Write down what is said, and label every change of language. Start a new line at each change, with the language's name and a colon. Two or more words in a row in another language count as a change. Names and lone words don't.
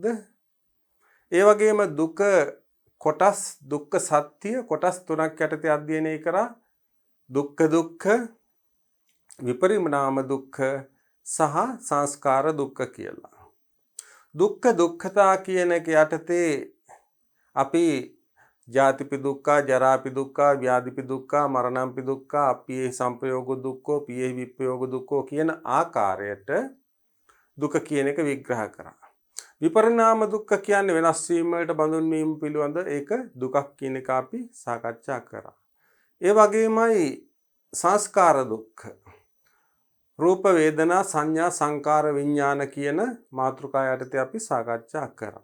Sinhala: ඒ වගේම දුක කොටස් දුක්ඛ සත්‍ය කොටස් තුනක් යටතේ අධ්‍යයනය කරා. දුක්ඛ, විපරිණාම දුක්ඛ සහ සංස්කාර දුක්ඛ කියලා. දුක්ඛ දුක්ඛතා කියන එක යටතේ අපි
Pali: ජාතිපි දුක්ඛ, ජරාපි දුක්ඛ, ව්‍යාධිපි දුක්ඛ, මරණම්පි දුක්ඛ, අප්පියේ සංපයෝග දුක්ඛෝ, පියේ විප්පයෝග දුක්ඛෝ
Sinhala: කියන ආකාරයට දුක කියන එක විග්‍රහ කරා. විපරිණාම දුක්ඛ කියන්නේ වෙනස් වීම වලට බඳුන් වීම පිළිබඳ ඒක දුකක් කියන එක අපි සාකච්ඡා කරා. ඒ වගේමයි සංස්කාර දුක්ඛ. රූප, වේදනා, සංඥා, සංකාර, විඥාන කියන මාතෘකා යටතේ අපි සාකච්ඡා කරා.